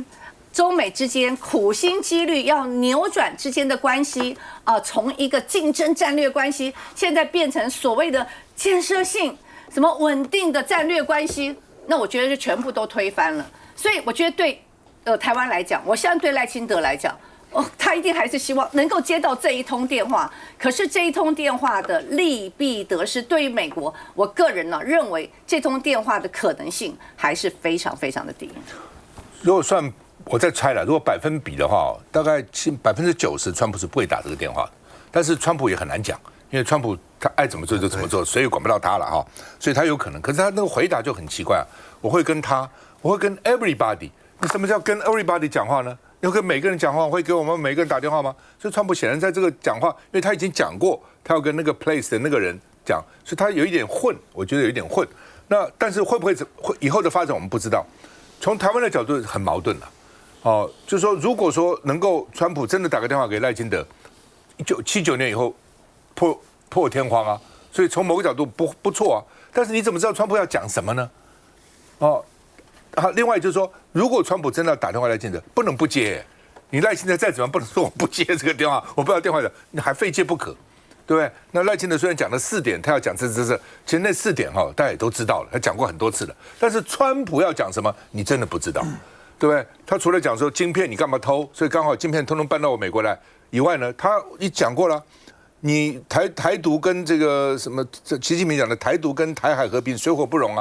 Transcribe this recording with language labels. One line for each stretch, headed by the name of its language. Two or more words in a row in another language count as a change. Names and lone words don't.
Chinese: 中美之間苦心積慮要扭轉之間的關係從一個競爭戰略關係，現在變成所謂的建設性、什麼穩定的戰略關係，那我覺得是全部都推翻了。所以我覺得對台灣來講，我相信對賴清德來講， 他一定還是希望能夠接到這一通電話。可是這一通電話的利弊得失，對於美國，我個人呢認為這通電話的可能性還是非常非常的低。如果算我在猜了，如果百分比的話，大概90%川普是不會打這個電話的。但是川普也很難講，因為川普他愛怎麼做就怎麼做，誰也管不到他了哈。所以他有可能，可是他那個回答就很奇怪啊。我會跟 everybody。你什麼叫跟 everybody 講話呢？要跟每個人講話，會給我們每個人打電話嗎？所以川普顯然在這個講話，因為他已經講過，他要跟那個 place 的那個人講，所以他有一點混，我覺得有一點混。那但是會不會以後的發展我們不知道。從台灣的角度很矛盾了，哦，就是說如果說能夠川普真的打個電話給賴清德，79年以後破天荒啊，所以從某個角度不錯啊。但是你怎麼知道川普要講什麼呢？哦。好，另外就是說，如果川普真的要打電話來賴清德，不能不接。你賴清德再怎麼不能說我不接這個電話，我不要電話的，你還非接不可，對不對？那賴清德雖然講了4點，他要講這，其實那4點哈，大家也都知道了，他講過很多次了。但是川普要講什麼，你真的不知道，對不對？他除了講說晶片你幹嘛偷，所以剛好晶片通通搬到我美國來以外呢，他也講過了，你台獨跟這個什麼，習近平講的台獨跟台海和平水火不容啊。